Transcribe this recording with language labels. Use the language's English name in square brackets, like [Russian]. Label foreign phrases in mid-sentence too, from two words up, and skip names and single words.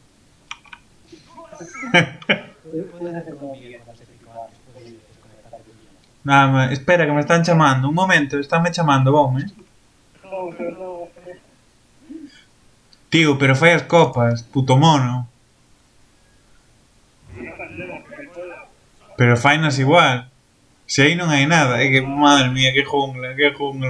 [Spanish] Puedes hacer como Miguel con las 5 horas. Puedes desconectar tu vida. Nada, espera, que me están chamando. [Galician] Un momento, estánme chamando, vos, Tío, pero fai as copas, puto mono. Pero fainas igual. Se aí non hai nada, é que, [Spanish] madre mía, que jungla, Dios mío.